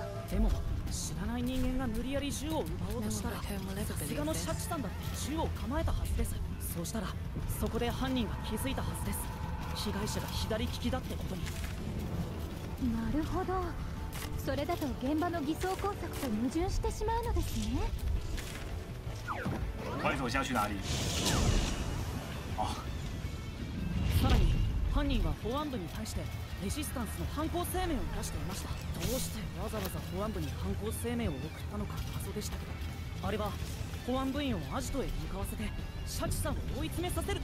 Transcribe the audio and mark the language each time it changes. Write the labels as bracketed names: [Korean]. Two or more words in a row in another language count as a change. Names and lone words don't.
[Japanese] でも知らない人間が無理やり銃を奪おうとしたら、さすがのシャチさんだって銃を構えたはずです。そうしたらそこで犯人が気づいたはずです。被害者が左利きだってことに。なるほど。それだと現場の偽装工作と矛盾してしまうのですね。 [Chinese] 快走下去哪里？ あ。 [Japanese] さらに犯人は保安部に対してレジスタンスの犯行声明を出していました。どうしてわざわざ保安部に犯行声明を送ったのか謎でしたけど、あれは保安部員をアジトへ向かわせてシャチさんを追い詰めさせる。